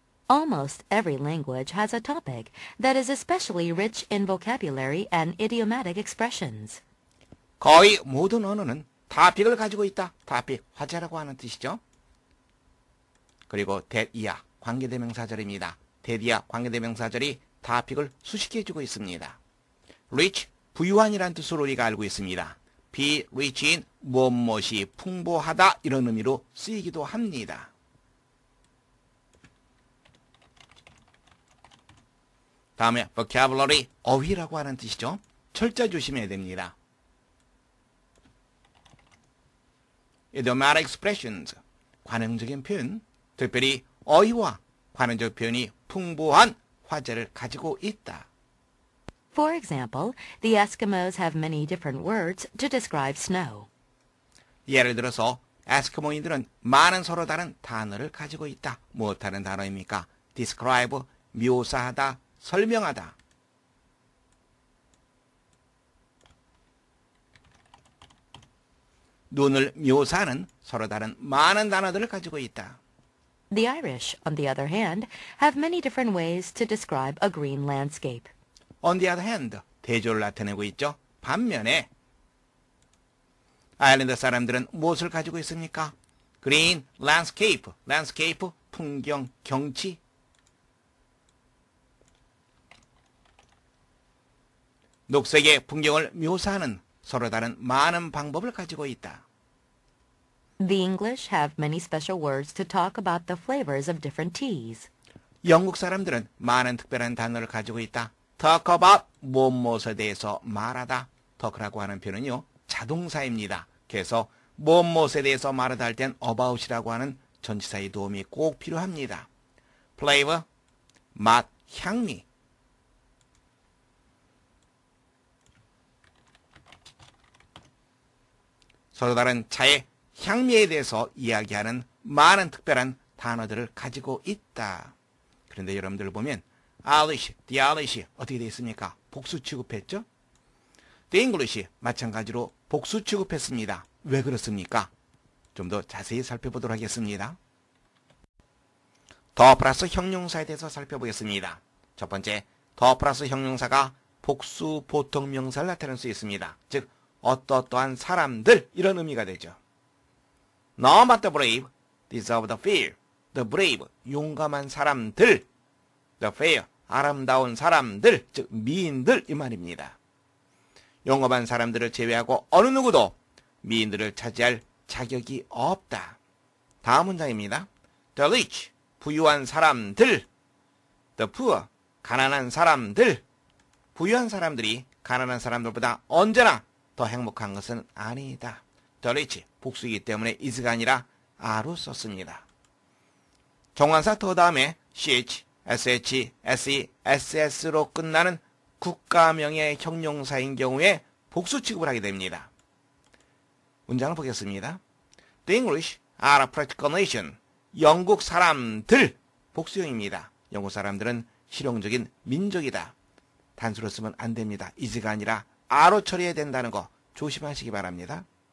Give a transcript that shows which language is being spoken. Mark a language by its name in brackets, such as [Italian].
[English] Almost every language has a topic that is especially rich in vocabulary and idiomatic expressions. [Korean] 거의 모든 언어는 타픽을 가지고 있다. 타픽, 화제라고 하는 뜻이죠. 그리고 대이야, 관계대명사절입니다. 대이야, 관계대명사절이 타픽을 수식해 주고 있습니다. rich, 부유한이라는 뜻으로 우리가 알고 있습니다. be rich인 무엇이 풍부하다 이런 의미로 쓰이기도 합니다. 다음에 vocabulary, 어휘라고 하는 뜻이죠. 철자 조심해야 됩니다. idiomatic expressions, 관용적인 표현, 특별히 어휘와 관용적 표현이 풍부한 화제를 가지고 있다. [English] For example, the Eskimos have many different words to describe snow. [Korean] 예를 들어서 에스키모인들은 많은 서로 다른 단어를 가지고 있다. 무엇하는 단어입니까? describe, 묘사하다, 설명하다. 눈을 묘사하는 서로 다른 많은 단어들을 가지고 있다. [English] The Irish, on the other hand, have many different ways to describe a green landscape. On the other hand, [Korean] 대조를 나타내고 있죠. 반면에 아일랜드 사람들은 무엇을 가지고 있습니까? [English] Green landscape, landscape, [Korean] 풍경, 경치. 녹색의 풍경을 묘사하는 서로 다른 많은 방법을 가지고 있다. [English] The English have many special words to talk about the flavors of different teas. [Korean] 영국 사람들은 많은 특별한 단어를 가지고 있다. talk about, 무엇에 대해서 말하다. talk라고 하는 표현은요, 자동사입니다. 그래서 무엇에 대해서 말하다 할 땐 about이라고 하는 전치사의 도움이 꼭 필요합니다. flavor, 맛, 향미. 서로 다른 차의 향미에 대해서 이야기하는 많은 특별한 단어들을 가지고 있다. 그런데 여러분들 보면 Alice, the Alice 어떻게 되어 있습니까? 복수 취급했죠? The English 마찬가지로 복수 취급했습니다. 왜 그렇습니까? 좀 더 자세히 살펴보도록 하겠습니다. 더 플러스 형용사에 대해서 살펴보겠습니다. 첫 번째, 더 플러스 형용사가 복수 보통 명사를 나타낼 수 있습니다. 즉, 어떠한 사람들 이런 의미가 되죠. [English] None but the brave deserve the fear. The brave, [Korean] 용감한 사람들. [English] The fair, [Korean] 아름다운 사람들, 즉 미인들 이 말입니다. 용감한 사람들을 제외하고 어느 누구도 미인들을 차지할 자격이 없다. 다음 문장입니다. [English] The rich, [Korean] 부유한 사람들. [English] The poor, [Korean] 가난한 사람들. 부유한 사람들이 가난한 사람들보다 언제나 더 행복한 것은 아니다. The rich, 복수이기 때문에 is가 아니라 are로 썼습니다. 정관사 더 다음에 ch, sh, se, ss로 끝나는 국가명의 형용사인 경우에 복수 취급을 하게 됩니다. 문장을 보겠습니다. [English] The English are a practical nation. [Korean] 영국 사람들, 복수형입니다. 영국 사람들은 실용적인 민족이다. 단수로 쓰면 안 됩니다. is가 아니라 are로 처리해야 된다는 거 조심하시기 바랍니다.